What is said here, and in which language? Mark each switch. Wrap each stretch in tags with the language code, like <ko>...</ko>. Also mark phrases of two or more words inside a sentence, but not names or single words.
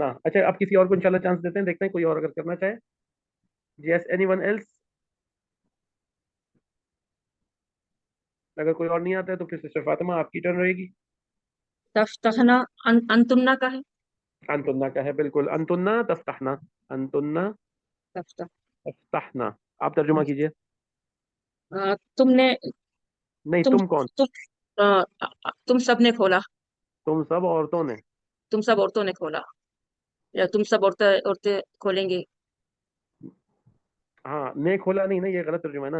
<hi>अच्छा, अब किसी और को इंशाल्लाह चांस देते हैं, देखते हैं कोई और अगर करना चाहे।</hi> <en>Yes, anyone else?</en> <hi>अगर कोई और नहीं आता है तो फिर सिस्टर फातिमा आपकी टर्न रहेगी।</hi> <ar>تفتحن أنتمنا</ar> <hi>का है। अंतुन्ना का है, बिल्कुल,</hi> <ar>أنتن تفتحن، أنتن तफ्तह</ar> <hi>तफ्तहना। आप तर्जुमा कीजिए। तुमने नहीं, तुम तुम कौन? तुम तुम सब ने खोला। तुम सब औरतों ने। तुम सब औरतों ने खोला, या तुम सब औरतें औरतें खोलेंगी। हाँ, ने खोला नहीं ना, ये गलत तर्जुमा है ना।</hi>